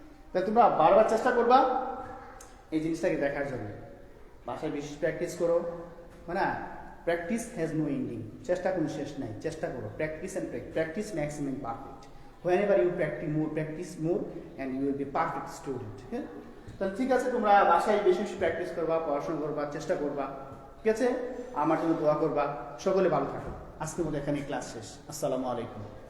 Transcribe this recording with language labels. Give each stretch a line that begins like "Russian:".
Bangla: তাহলে তোমরা বারবার চেষ্টা করবা এই জিনিসটাকে দেখার জন্য। বাসায় বেশি প্র্যাকটিস করো, মানে
English: practice has no ending,
Bangla: চেষ্টা কোনো শেষ নাই, চেষ্টা করো।
English: Practice makes make perfect. whenever you practice more and you will be perfect student, okay?
Bangla: তাহলে ঠিক আছে, তোমরা বাসায় বেশি বেশি প্র্যাকটিস করবা, পড়াশোনা করবা, চেষ্টা করবা, ঠিক আছে? আমার জন্য দোয়া করবা। সকলে ভালো থাকো। আজকের মতো এখানে ক্লাস শেষ। আসসালামু আলাইকুম।